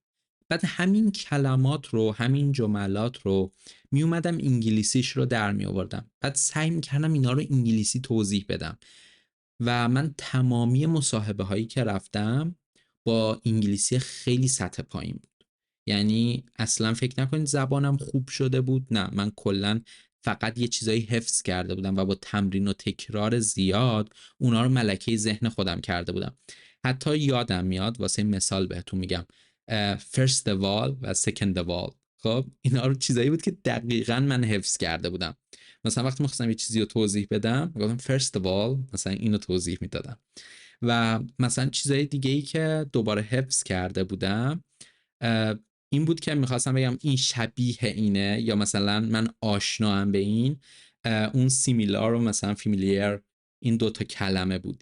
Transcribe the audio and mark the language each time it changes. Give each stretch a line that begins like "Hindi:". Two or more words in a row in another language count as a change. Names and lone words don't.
Persian: بعد همین کلمات رو، همین جملات رو می اومدم انگلیسیش رو در می آوردم، بعد سعی میکردم اینا رو انگلیسی توضیح بدم و من تمامی مصاحبه هایی که رفتم با انگلیسی خیلی سطح پایین بود. یعنی اصلا فکر نکنید زبانم خوب شده بود، نه، من کلا فقط یه چیزایی حفظ کرده بودم و با تمرین و تکرار زیاد اونا رو ملکه ذهن خودم کرده بودم. حتی یادم میاد واسه مثال بهتون میگم
English: first the wall
Persian: و
English: second the wall.
Persian: خب اینا رو چیزایی بود که دقیقاً من حفظ کرده بودم. مثلا وقتی می‌خواستم یه چیزی رو توضیح بدم میگفتم
English: first the wall،
Persian: مثلا اینو توضیح میدادم. و مثلا چیزای دیگه ای که دوباره حفظ کرده بودم این بود که میخواستم بگم این شبیه اینه یا مثلا من آشنام به این، اون سیمیلار و مثلا فامیلیر، این دوتا کلمه بود.